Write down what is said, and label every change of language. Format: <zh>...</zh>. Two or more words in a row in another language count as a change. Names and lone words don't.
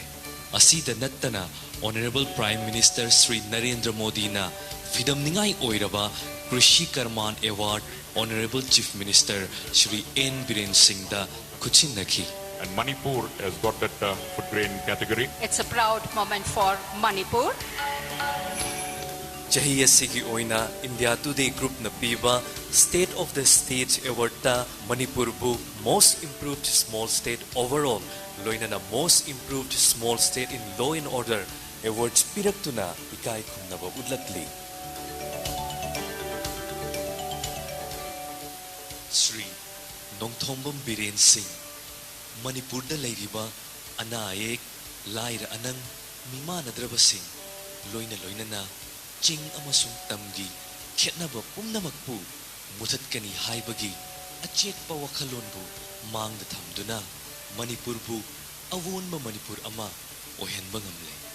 <mni>Asi da nattana</mni> <en>Honorable Prime Minister</en> <mni>Sri Narendra Modi na Fidam Ningai Oiraba Krishi Karman Award</mni> <en>Honorable Chief Minister</en> <mni>Sri N. Biren Singh da Kuchin Nakhi.</mni> <en>And Manipur has got that food grain category. It's a proud moment for Manipur.</en> <mni>Chahi asigi oina India Today Group na piba State of the States Award ta Manipur bu Most Improved Small State overall loina na Most Improved Small State in Law and Order awards piraktuna ikai khumnaba udlakli. Sri Nongthombam Biren Singh Manipur da leiriba anaek laira anang mimanadraba sing loina loina na ching amasung tamgi khetnaba pumnamakpu muthatkani haibagi achekpa wakhalonbu mangda thamduna Manipur bu awonma Manipur ama ohenba ngamle.</mni>